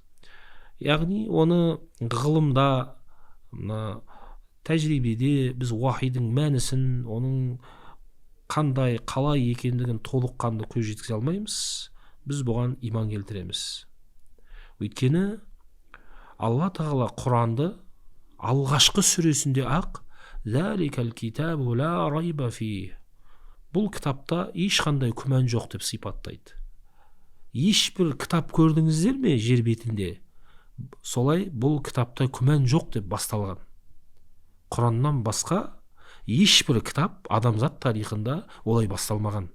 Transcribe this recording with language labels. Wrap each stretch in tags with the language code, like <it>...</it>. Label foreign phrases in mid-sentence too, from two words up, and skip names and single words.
<kk>Яғни оны ғылымда, тәжірибеде біз уахидің мәнісін, оның қандай, қалай екендігін толыққанды көз жеткізе алмаймыз. Біз бұған иман келтіреміз. Өйткені Алла тағала Құранды алғашқы сүресінде ақ</kk> <ar>«ذلك الكتاب لا ريب فيه»,</ar> <kk>бұл кітапта ешқандай күмән жоқ деп сипаттайды. Ешбір кітап көрдіңіздер ме жер бетінде? Солай бұл кітапта күмән жоқ деп басталған. Құраннан басқа ешбір кітап адамзат тарихында олай басталмаған.</kk>